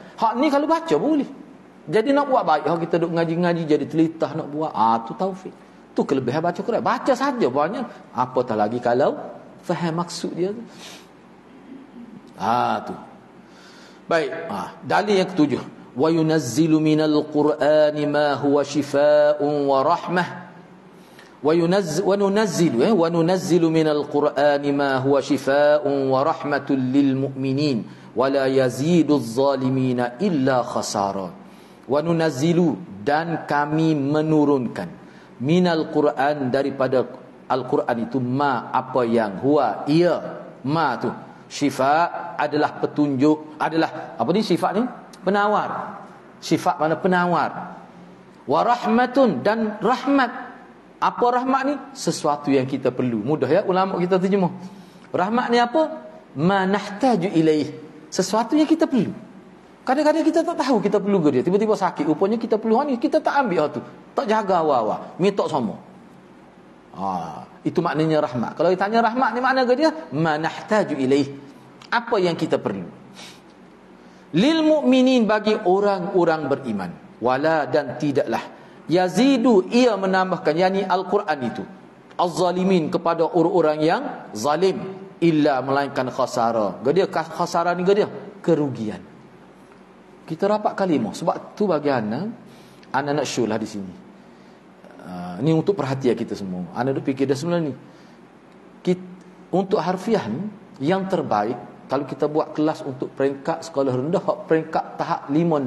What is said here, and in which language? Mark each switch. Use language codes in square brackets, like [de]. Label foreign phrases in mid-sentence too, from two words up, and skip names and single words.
[ms] Hak ni kalau baca boleh. Jadi nak buat baik, hak kita duk ngaji-ngaji jadi telitah nak buat, tu taufik. Tu kelebihan baca Quran. Baca saja banyak, apatah lagi kalau faham maksud dia tu. Tu. Baik, dalil yang ketujuh. [ar] وينزل من القرآن ما هو شفاء ورحمة وننزل من القرآن ما هو شفاء ورحمة للمؤمنين ولا يزيد الظالمين إلا خسارا. وننزل, [ms] dan kami menurunkan, [ar] من القرآن, [ms] daripada Al-Quran itu, ma, apa yang, huwa, ia, ma tu syifa, adalah petunjuk, adalah apa ni sifat ni? Penawar. Sifat mana? Penawar. [ar] ورحمة, [ms] dan rahmat. Apa rahmat ni? Sesuatu yang kita perlu. Mudah ya ulama kita terjemah. Rahmat ni apa? [ar] ما نحتاج إليه. [ms] Sesuatu yang kita perlu. Kadang-kadang kita tak tahu kita perlu ke dia. Tiba-tiba sakit, rupanya kita perlu ni, kita tak ambil tu. Tak jaga awal-awal. Minta sama. Itu maknanya rahmat. Kalau ditanya rahmat ni makna ke dia? [ar] ما نحتاج إليه. [ms] Apa yang kita perlu. [ar] للمؤمنين, [ms] bagi orang-orang beriman. Wala, dan tidaklah, yazidu, ia menambahkan, yakni Al-Quran itu, az-zalimin, kepada orang-orang yang zalim, illa, melainkan khasara. Dia khasara ni dia kerugian. Kita rapat kalimah. Sebab tu bagi anak nak show lah di sini. Ni untuk perhatian kita semua. Anak duk fikir dah sebenarnya ni. Untuk harfiah ni yang terbaik, kalau kita buat kelas untuk peringkat sekolah rendah, peringkat tahap 5-6.